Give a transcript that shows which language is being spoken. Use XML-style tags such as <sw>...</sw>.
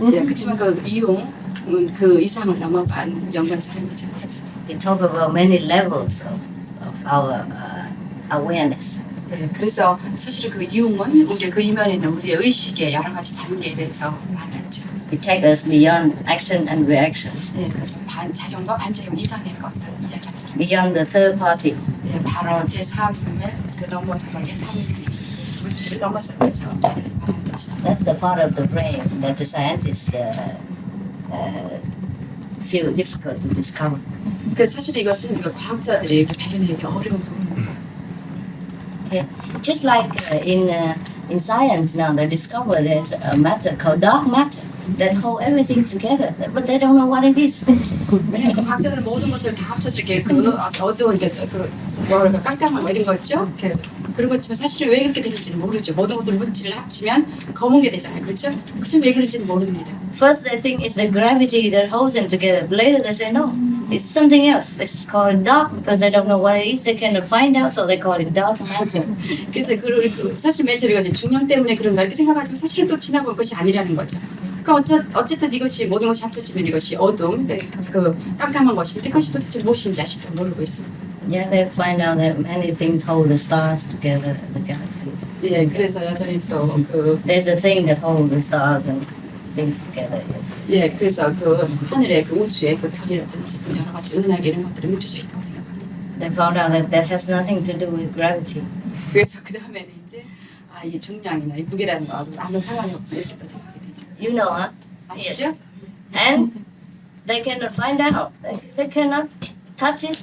<ko>예, 그렇지만 그 이용은 그 이상을 넘어간 연구한 사람이죠.</ko> <en>He talk about many levels of our awareness.</en> <ko>예, 그래서 사실은 그 이용은 우리 그 이면에 있는 우리의 의식의 여러 가지 단계에 대해서 말했죠.</ko> <en>It takes us beyond action and reaction.</en> <ko>예, 그래서 작용과 반작용 이상의 것을 이야기하죠.</ko> <en>Beyond the third party.</en> <ko>예, 바로 제3을 그 넘어서 제3의 물질을 넘어서 말하는 것이죠.</ko> <en>That's the part of the brain that the scientists feel difficult to discover.</en> <ko>그래서 사실 이것은 우리가 과학자들이 이렇게 발견하기 어려운 부분입니다.</ko> <en>Okay. Just like in science now, they discover there's a matter called dark matter that hold everything together, but they don't know what it is.</en> <ko>왜냐하면 그 과학자들은 모든 것을 다 합쳐서 이렇게 그 어두운 뭐랄까 깜깜한 이런 거 있죠? 그런 것지만 사실은 왜 그렇게 되는지는 모르죠. 모든 것을 물질을 합치면 검은 게 되잖아요, 그렇죠? 그렇지만 왜 그런지는 모릅니다.</ko> <en>First they think it's the gravity that holds them together. Later they say no, it's something else. It's called dark because they don't know what it is. They cannot find out, so they call it dark matter.</en> <ko>그래서 사실 맨 처음에 이것이 중량 때문에 그런가 이렇게 생각하지만 사실은 또 지나볼 것이 아니라는 거죠. 그러니까 어쨌든 이것이 모든 것이 합쳐지면 이것이 어둠, 그 깜깜한 것인데 그것이 도대체 무엇인지 아직도 모르고 있습니다.</ko> <en>Yeah, they find out that many things hold the stars together, the galaxies.</en> <ko>예, 그래서 여전히 또 그</ko> <en>There's a thing that holds the stars and things together. Yes.</en> <ko>예, 그래서 그 하늘의 그 우주의 그 별이라든지 또 여러 가지 은하계 이런 것들이 뭉쳐져 있다고 생각합니다.</ko> <en>They found out that that has nothing to do with gravity.</en> <ko>그래서 그 다음에는 이제 이 중량이나 이 무게라는 거 아무 상관이 없다 이렇게 또 생각하게 되죠.</ko> <en>You know, huh?</en> <ko>아시죠?</ko> <en>And they cannot find out. They cannot touch it.</en>